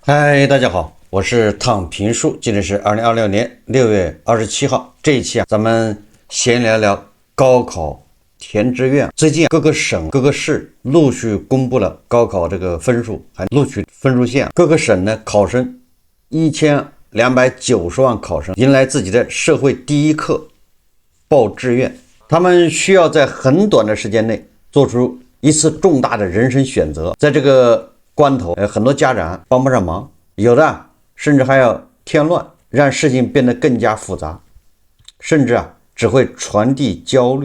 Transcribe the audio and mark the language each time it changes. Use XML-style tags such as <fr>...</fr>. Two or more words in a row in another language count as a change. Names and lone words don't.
<zh>嗨，大家好，我是躺平叔，今天是2026年6月27號。這一期咱們先聊聊高考填志願。最近各個省、各個市陸續公布了高考這個分數，還錄取分數線。各個省呢，考生1290萬考生迎來自己的社會第一課報志願。他們需要在很短的时间內做出一次重大的人生選擇，在這個關頭，很多家長幫不上忙，有的甚至還要添亂，讓事情變得更加複雜，甚至只會傳遞焦慮。</zh>